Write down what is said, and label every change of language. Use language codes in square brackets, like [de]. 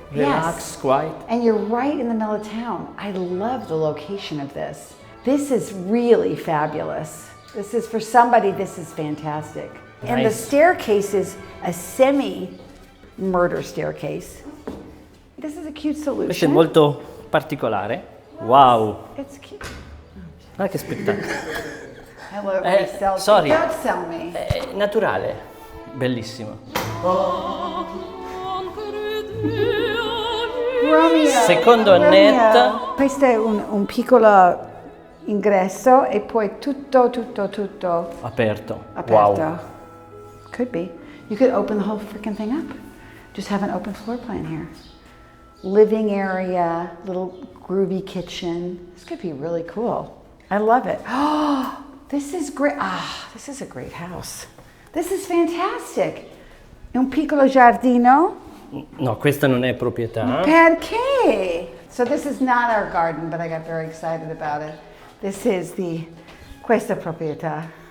[en] Relax, Yes. quiet. And you're right in the middle of town. I love the location of this. This is really fabulous. This is, for somebody, this is fantastic. And the Nice. staircase is a semi-murder staircase. This is a cute solution. [it] Questo è molto particolare. Wow, [en] It's cute. [it] guarda che spettacolo. [en] Hello, everybody sells. sorry. Don't sell me. [it] È naturale, bellissimo. Romeo. Secondo Annette. Questo è un piccolo ingresso e poi tutto Aperto. aperto. Wow. [en] Could be. You could open the whole freaking thing up. Just have an open floor plan here. Living area, little groovy kitchen. This could be really cool. I love it. Oh, this is great. Ah, this is a great house. This is fantastic. [it] Un piccolo giardino. No, questa non è proprietà. Perché? [en] So this is not our garden, but I got very excited about it. This is [it] questa proprietà.